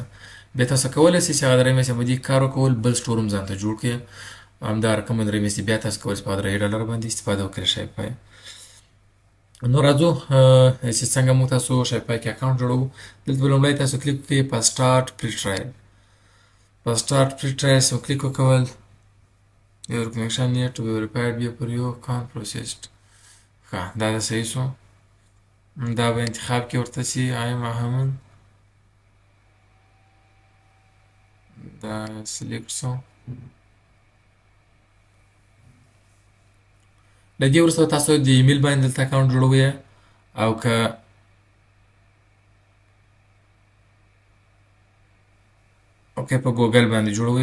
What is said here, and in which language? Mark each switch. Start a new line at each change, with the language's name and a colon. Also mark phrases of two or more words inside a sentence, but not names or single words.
Pashto: بیا تاسو کولی شئ چې هغه درې میاشتې باندې کار وکول، بل سټور هم ځان ته جوړ کړئ، همدا رقم درې میاشتې بیا تاسو کولی شئ په $3 باندې استفاده وکړئ شاپیفای. نو راځو چې څنګه موږ تاسو شاپیفای کې اکاونټ جوړوو. دلته به لومړی تاسو کلیک وکړئ په
English: start free trial.
Pashto: په
English: start free trial
Pashto: سم کلیک وکول.
English: Your connection need to be verified before you can proceed.
Pashto: ښه، دا د صحیح شو. دا به انتخاب کې ورته چې آیم احمد دا سلیکټ شو. له دې وروسته تاسو د ایمیل باندې دلته اکاونټ جوړوئ، او که اوکې په ګوګل باندې جوړوئ.